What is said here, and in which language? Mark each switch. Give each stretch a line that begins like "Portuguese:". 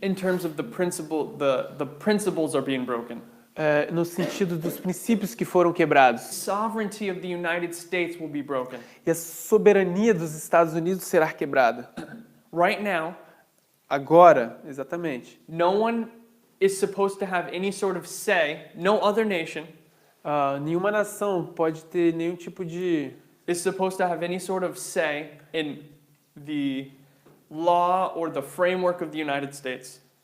English: in terms of the principles are being broken.
Portuguese: no sentido dos princípios que foram quebrados.
English: Sovereignty of the United States will be broken.
Portuguese: E a soberania dos Estados Unidos será quebrada.
English: Right now,
Portuguese: Agora, exatamente.
English: no one is supposed to have any sort of say, no other nation
Portuguese: Nenhuma nação pode ter nenhum tipo de
English: is supposed to have any sort of say in the law or the framework of the United States.